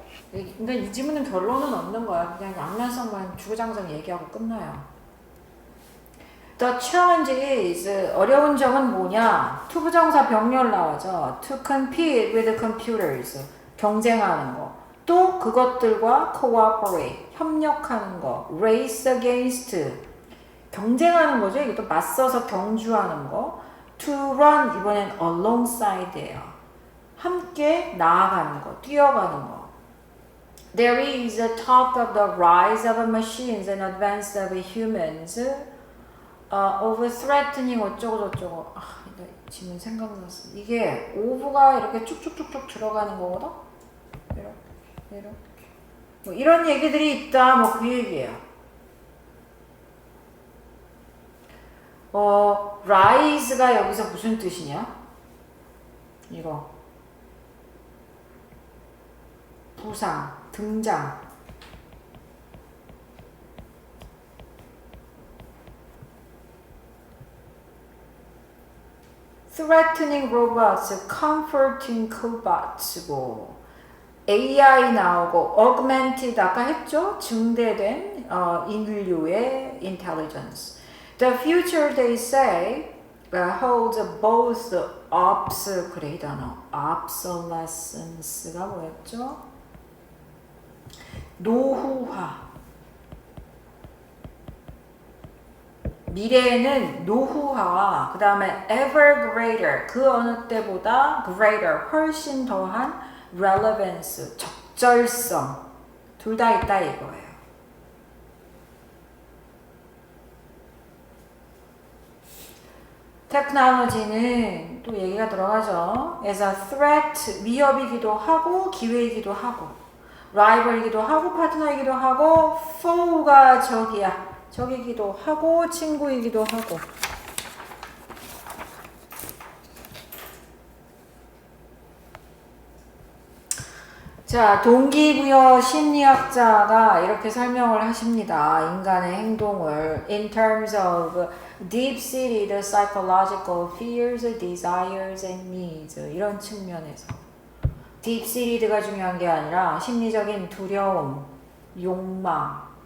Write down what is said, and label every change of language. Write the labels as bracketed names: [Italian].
[Korean] 근데 이 지문은 결론은 없는 거야. 그냥 양면성만 주구장창 얘기하고 끝나요. [English] The challenge is, [Korean] 어려운 점은 뭐냐? 투부정사 병렬 나오죠. [English] To compete with computers, [Korean] 경쟁하는 거. 또 그것들과 cooperate, 협력하는 거. [English] Race against, [Korean] 경쟁하는 거죠. 이게 또 맞서서 경주하는 거. [English] To run, [Korean] 이번엔 alongside예요. 함께 나아가는 거, 뛰어가는 거. [English] There is a talk of the rise of machines and advance of humans, of threatening [Korean] 어쩌고 저쩌고. 나 지금 생각났어. 이게 of가 이렇게 쭉쭉쭉쭉 들어가는 거거든? 이렇게. 뭐 이런 얘기들이 있다. 뭐 그 얘기예요. rise가 여기서 무슨 뜻이냐? 이거. 부상, 등장. [English] threatening robots, comforting cobots고, AI 나오고, augmented [Korean] 아까 했죠? 증대된 인류의 intelligence. [English] The future, they say, holds both [Korean] 그래 이 단어. obsolescence가 뭐였죠? 노후화. 미래에는 노후화와 그 다음에 [English] ever greater, [Korean] 그 어느 때보다 greater, 훨씬 더한 relevance, 적절성, 둘 다 있다 이거예요. 테크놀로지는 또 얘기가 들어가죠. [English] as a threat, [Korean] 위협이기도 하고 기회이기도 하고, rival이기도 하고 파트너이기도 하고, foe가 적이기도 하고 친구이기도 하고. 자, 동기부여 심리학자가 이렇게 설명을 하십니다. 인간의 행동을 [English] in terms of deep-seated psychological fears, desires, and needs. [Korean] 이런 측면에서 deep-seated가 중요한 게 아니라 심리적인 두려움, 욕망,